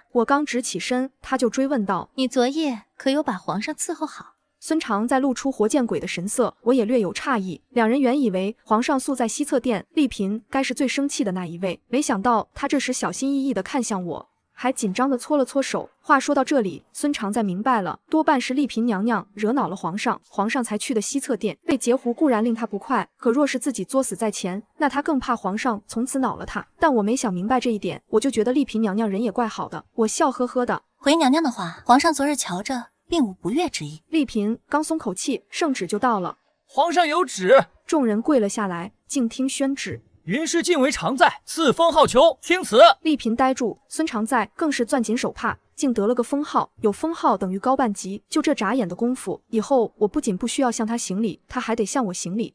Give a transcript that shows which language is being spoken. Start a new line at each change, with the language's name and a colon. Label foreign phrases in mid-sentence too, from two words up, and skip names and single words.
Chinese: 我剛直起身，他就追問道： 你昨夜可有把皇上伺候好？孫常在露出活見鬼的神色，我也略有詫異。兩人原以為皇上宿在西側殿，麗嬪該是最生氣的那一位，沒想到他這時小心翼翼地看向我，還緊張地搓了搓手。話說到這裡，孫常在明白了，多半是麗嬪娘娘惹惱了皇上，皇上才去的西側殿。被截胡固然令他不快，可若是自己作死在前，那他更怕皇上從此惱了他。但我沒想明白這一點，我就覺得麗嬪娘娘人也怪好的。我笑呵呵的回娘娘的話，皇上昨日瞧着並無不悅之意。麗嬪剛鬆口氣，聖旨就到了。皇上有旨。眾人跪了下來，靜聽宣旨。雲氏晉為常在，賜封號裘，钦此。麗嬪呆住，孫常在更是攥緊手帕，竟得了個封號。有封號等於高半級，就這眨眼的功夫，以後我不僅不需要向他行禮，他還得向我行禮。